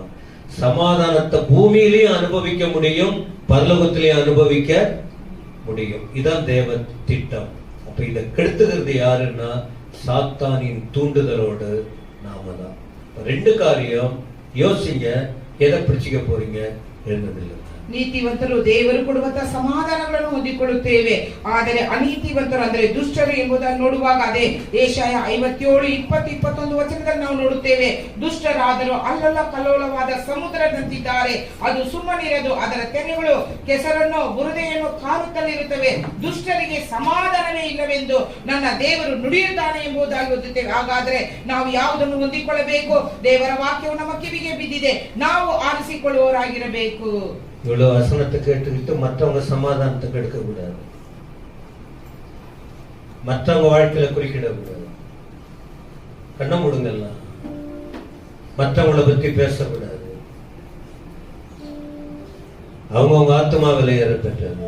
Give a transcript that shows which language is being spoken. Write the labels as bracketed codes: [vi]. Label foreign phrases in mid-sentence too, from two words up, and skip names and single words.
[ta] சமாதானத்தை பூமியிலையும் அனுபவிக்க முடியும், பரலோகத்திலையும் அனுபவிக்க முடியும். இதான் தேவ திட்டம். அப்ப இதை கெடுத்துக்கிறது யாருன்னா சாத்தானின் தூண்டுதலோடு நாம தான். ரெண்டு காரியம் யோசிங்க, எதை பிடிச்சிக்க போறீங்க எழுந்ததில்லை. [kn] ನೀತಿವಂತರು ದೇವರು ಕೊಡುವಂತಹ ಸಮಾಧಾನಗಳನ್ನು ಹೊಂದಿಕೊಳ್ಳುತ್ತೇವೆ, ಆದರೆ ಅನೀತಿವಂತರು ಅಂದ್ರೆ ದುಷ್ಟರು ಎಂಬುದನ್ನು ನೋಡುವಾಗ ಅದೇ ಯೆಶಾಯ 57:20-21 ವಚನದಲ್ಲಿ ನಾವು ನೋಡುತ್ತೇವೆ. ದುಷ್ಟರಾದರೂ ಅಲ್ಲಲ್ಲ ಕಲ್ಲೋಲವಾದ ಸಮುದ್ರದಂತಿದ್ದಾರೆ, ಅದು ಸುಮ್ಮನಿರದು, ಅದರ ತೆರೆಗಳು ಕೆಸರನ್ನು ಬುರದೆಯನ್ನು ಕಾರುತ್ತಲಿರುತ್ತವೆ, ದುಷ್ಟರಿಗೆ ಸಮಾಧಾನವೇ ಇಲ್ಲವೆಂದು ನನ್ನ ದೇವರು ನುಡಿಯುತ್ತಾನೆ ಎಂಬುದಾಗಿ ಓದುತ್ತೇವೆ. ಹಾಗಾದ್ರೆ ನಾವು ಯಾವುದನ್ನು ಹೊಂದಿಕೊಳ್ಳಬೇಕು? ದೇವರ ವಾಕ್ಯವು ನಮ್ಮ ಕಿವಿಗೆ ಬಿದ್ದಿದೆ, ನಾವು ಆರಿಸಿಕೊಳ್ಳುವವರಾಗಿರಬೇಕು. [ta] இவ்வளவு வசனத்தை கேட்டுக்கிட்டு மற்றவங்க சமாதானத்தை கெடுக்க கூடாது, மற்றவங்க வாழ்க்கையில குறுக்கிட கூடாது, கண்ண முடுங்கலாம், மற்றவங்களை பத்தி பேசக்கூடாது. அவங்கவுங்க ஆத்மா விலையேற பெற்றது.